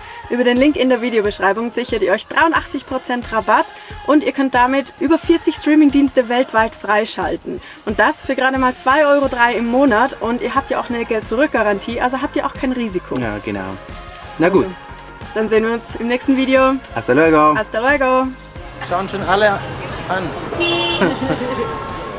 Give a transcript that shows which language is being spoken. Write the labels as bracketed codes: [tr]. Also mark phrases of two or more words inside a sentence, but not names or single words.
[de] Über den Link in der Videobeschreibung sichert ihr euch 83% Rabatt und ihr könnt damit über 40 Streamingdienste weltweit freischalten. Und das für gerade mal 2,03 € im Monat und ihr habt ja auch eine Geld-Zurück-Garantie, also habt ihr auch kein Risiko. Ja, genau. Na gut, Dann sehen wir uns im nächsten Video. [es] hasta luego. Hasta luego! [de] Schauen schon alle an.